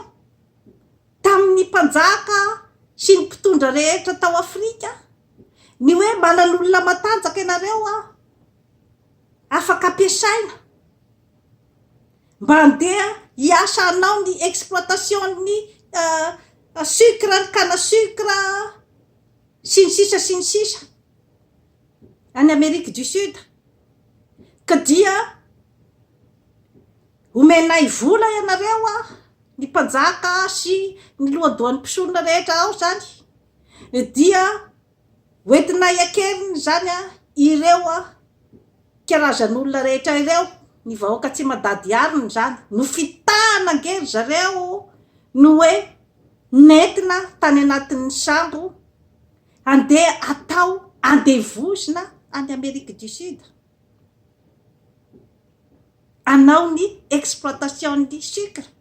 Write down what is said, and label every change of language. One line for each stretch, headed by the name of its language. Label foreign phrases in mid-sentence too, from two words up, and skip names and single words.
Malagasy: tamin'ny mpanjaka sy ny mpitondra rehetra tao Afrika, ny hoe manan'olona matanjaka ianareo afaka ampiasaina mba handeha hiasa anao ny exploitation ny sucre, ny
French: canne à sucre
Malagasy: sy ny sisa any Amerique du Sud. Ka dia omenay vola ianareo ny mpanjaka sy ny lohadoan'ny mpisorona rehetra ao zany, dia hoentinay akeriny zany ireo karazan'olona rehetra ireo, ny vahoaka tsy madady ariny zany, no fitahana angery zareo no hoe nentina tany anatin'ny sambo andeha atao andevozina any Amerique du Sud, anao ny
French: exploitation du sucre.